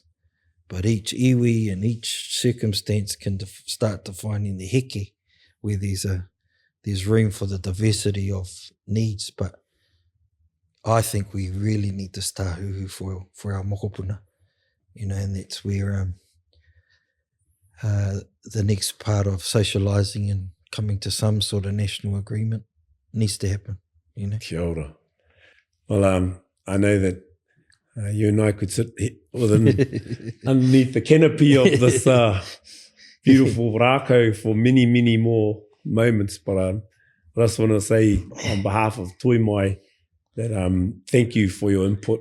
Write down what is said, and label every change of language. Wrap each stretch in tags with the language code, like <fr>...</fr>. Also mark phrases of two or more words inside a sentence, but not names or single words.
<en>But each iwi and each circumstance can start defining the heke, where there's room for the diversity of needs. But I think we really need this tāhuhu for our mokopuna, and that's where the next part of socialising and coming to some sort of national agreement needs to happen.</en> <mi>Kia ora.</mi> <en>Well, I know that you and I could sit underneath the canopy of this beautiful rākau for many, many more moments. But I just want to say on behalf of Toi Mai that thank you for your input.</en>